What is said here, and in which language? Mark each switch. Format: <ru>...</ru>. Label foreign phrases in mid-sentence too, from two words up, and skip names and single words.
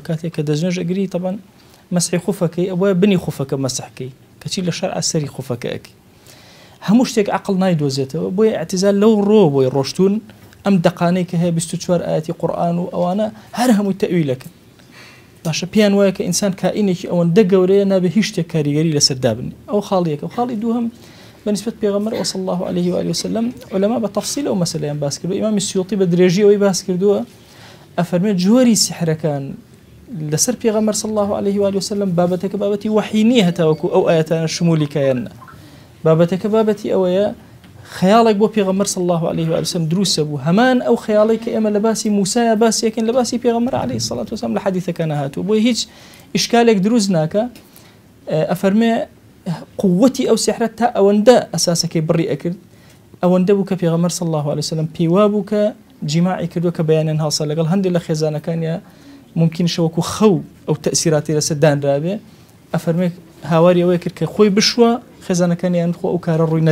<ckb>کاتێکە دەستنوێژ ئەگری طبعا مەسحی خوفەکەی ئەوە بنی خوفەکە مەسحکەی کەچی لە شەرع سەری خوفەکە ئەکەی هەموو شتێک عەقڵ نایدۆزێتەوە بۆیە اعتزال لەو ڕۆ بۆی ڕۆشتون ئەم دەقانەی کە هەیە 24 ئاەتی قورئان و ئەوانە هەر هەمووی تەویلەکەن باشە پێیان وایە کە ئینسان کائینێکی ئەوەندە گەورەیە نابێ هیچ شتێک کاریگەری لەسەر دابنی ئەو خاڵیەکە و خاڵی دووهەم بەنسبەت پێغەمبەر</ckb> <ar>صلی الله عليه وآله وسلم</ar> <ckb>علەما بە تەفسیل ئەو مەسەلەیان باس کردووە ئیمامی سیوطی بە درێژی ئەوەی باس کردووە ئەفەرمێت جۆری سحرەکان لەسەر پێغەمبەر</ckb> <ar>صلی الله عليه وآله وسلم</ar> <ckb>بابەتەکە بابەتی وحی نییە هەتاوەکو ئەو ئاەتانە شمولی کایەنە بابەتەکە بابەتی ئەوەیە خەیاڵێک بۆ پێغەمبەر صلی</ckb> <ar>الله عليه وآله وسلم</ar> <ckb>دروستە بوو هەمان ئەو خەیاڵێک کە ئێمە لە باسی موسایە باسیەکەین لە باسی پێغەمبەر</ckb> <ar>عليه الصلاة والسلام</ar> <ckb>لە حەدیثەکانە هاتووە بۆی هیچ ئیشکالێک دروست ناکە ئەفەرمێ قووەتی ئەو سحرە تا ئەوەندە ئەساسەکەی بڕی ئەکرد ئەوەندە بوو کە پێغەمبەر</ckb> <ar>صلی الله عليه وسلم</ar> <ckb>پێیوا بوو کە جیماعی کردووە کە بەیانیان هەڵسا لەگەڵ هەندێک لە خێزانەکانیە ممکن شەوەکو خەو ئەو تەئسیراتی لەسەر دانرابێ ئەفەرمێ هاواری ئەوەیە کرد کە خۆی بشوە خێزانەکانیان خۆ ئەو کارە ڕووی</ckb>